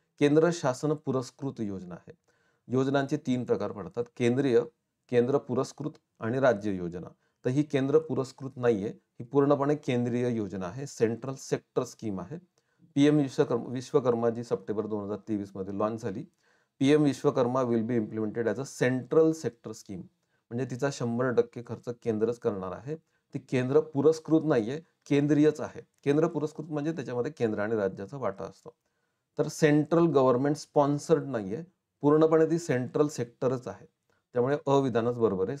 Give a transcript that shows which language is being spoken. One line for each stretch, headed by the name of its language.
Marathi: केंद्र शासन पुरस्कृत योजना आहे. योजनांचे 3 प्रकार पडतात. केंद्रीय, केंद्र पुरस्कृत आणि राज्य योजना. तर ही केंद्र पुरस्कृत नाहीये. ही पूर्णपणे केंद्रीय योजना आहे. सेंट्रल सेक्टर स्कीम आहे. पीएम विश्वकर्मा जी सप्टेंबर 2023 मध्ये लॉन्च झाली.
English: PM Vishwakarma will be implemented as a central sector scheme.
Marathi: म्हणजे तिचा 100% खर्च केंद्रच करणार आहे. ती केंद्र पुरस्कृत नाहीये, केंद्रीयच आहे. केंद्र पुरस्कृत म्हणजे त्याच्यामध्ये केंद्र आणि राज्याचा वाटा असतो. तर सेंट्रल गव्हर्नमेंट स्पॉन्सर्ड नाहीये. पूर्णपणे ती सेंट्रल सेक्टरच आहे. त्यामुळे विधानच बरोबर आहे.